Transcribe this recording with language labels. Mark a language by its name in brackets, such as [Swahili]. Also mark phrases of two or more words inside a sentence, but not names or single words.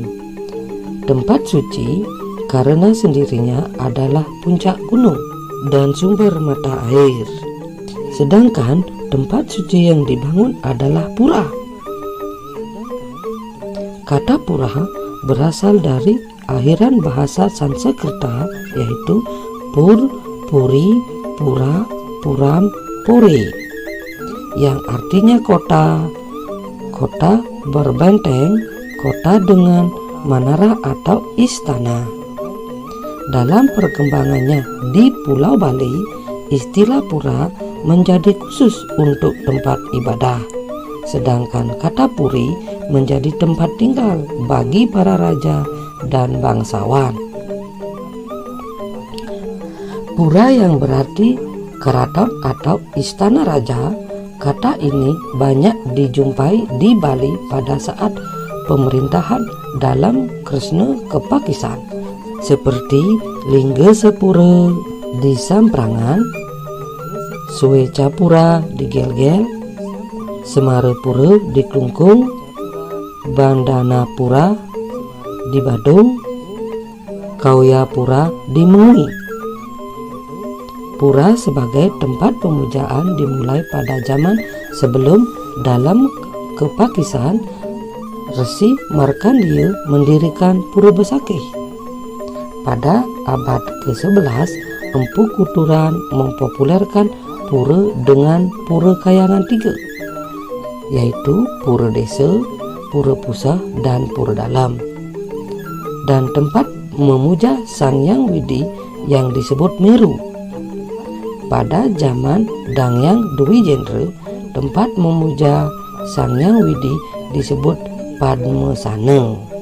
[Indonesian] Tempat suci karena sendirinya adalah puncak gunung dan sumber mata air, sedangkan tempat suci yang dibangun adalah pura. Kata pura berasal dari akhiran bahasa Sanskerta yaitu pur, puri, pura, puram, puri, yang artinya kota, kota berbenteng, kota dengan menara atau istana. Dalam perkembangannya di Pulau Bali, istilah pura menjadi khusus untuk tempat ibadah, sedangkan kata puri menjadi tempat tinggal bagi para raja dan bangsawan. Pura yang berarti keraton atau istana raja, kata ini banyak dijumpai di Bali pada saat pemerintahan dalam Kresna Kepakisan, seperti Linggasapura di Samprangan, Suecapura di Gelgel, Semarapura di Klungkung, Bandanapura di Badung, Kauyapura di Mengui. Pura sebagai tempat pemujaan dimulai pada zaman sebelum dalam Kepakisan, Resi Markandeya mendirikan Pura Besakih. Pada abad ke-11, Empu Kuturan mempopulerkan pura dengan pura kayangan 3, yaitu pura desa, pura pusah, dan pura dalam. Dan tempat memuja Sang Hyang Widi yang disebut Meru. Pada zaman Dangyang Dwi Jendra, tempat memuja Sang Hyang Widi disebut Padmasana.